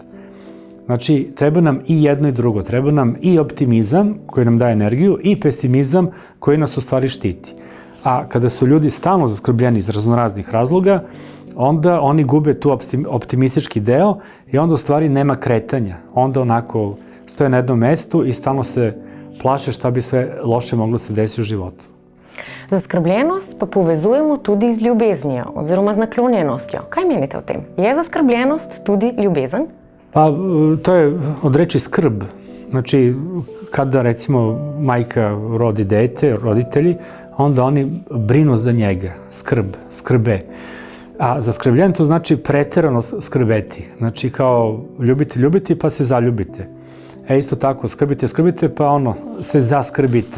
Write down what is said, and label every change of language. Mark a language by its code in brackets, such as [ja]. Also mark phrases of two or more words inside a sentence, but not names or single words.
[sr] Znači, treba nam i jedno i drugo, treba nam i optimizam koji nam daje energiju i pesimizam koji nas u stvari štiti. A kada su ljudi stalno zaskrbljeni iz raznoraznih razloga, onda oni gube tu optimistički deo i onda u stvari nema kretanja. Onda onako stoje na jednom mestu i stalno se plaše šta bi sve loše moglo se desiti u životu. [sl] Zaskrbljenost pa povezujemo tudi z ljubeznijo oziroma z naklonjenostjo. Kaj menite o tem? Je zaskrbljenost tudi ljubezen? [sr] Pa to je od reči skrb. Znači, kada recimo majka rodi dete, roditelji, onda oni brinu za njega, skrbe. A zaskrbljen to znači preterano skrbeti. Znači kao ljubiti pa se zaljubite. Isto tako, skrbite pa se zaskrbite.